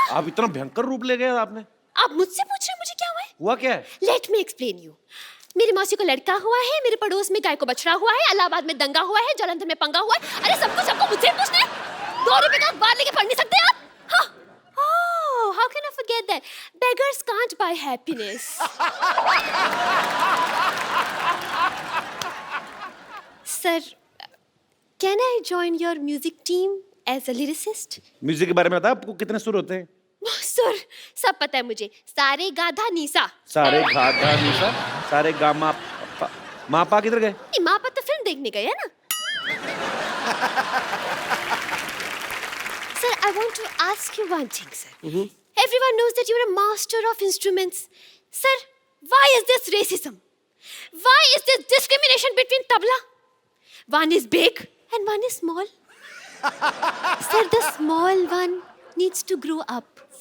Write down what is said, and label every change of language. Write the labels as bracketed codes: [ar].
[hi] आप इतना भयंकर रूप ले गए आपने? आप मुझसे पूछ रहे हैं मुझे क्या हुआ है? हुआ क्या है? [en] Let me explain you. [hi] मेरी मौसी को लड़का हुआ है, मेरे पड़ोस में गाय को बछड़ा हुआ है, इलाहाबाद में दंगा हुआ है, जालंधर में पंगा हुआ है। अरे सबको मुझसे पूछना है? 2 रुपए का अखबार लेके पढ़ नहीं सकते आप? हाँ। [en] Oh, how can I forget that? Beggars can't buy happiness. Sir, can I join your music team as a lyricist? [hi] Music के बारे में बताया आपको कितने सुर होते हैं? सर सब पता है मुझे, सारे गाधा नीसा। सारे गाधा नीसा, सारे गामा मापा किधर गए? माँ पापा तो फिल्म देखने गए है ना। [en] Sir, I want to ask you one thing, sir. Everyone knows that you're a master of instruments. Sir, why is this racism? Why is this discrimination between tabla? One is big and one is small. Sir, the small one needs to grow up.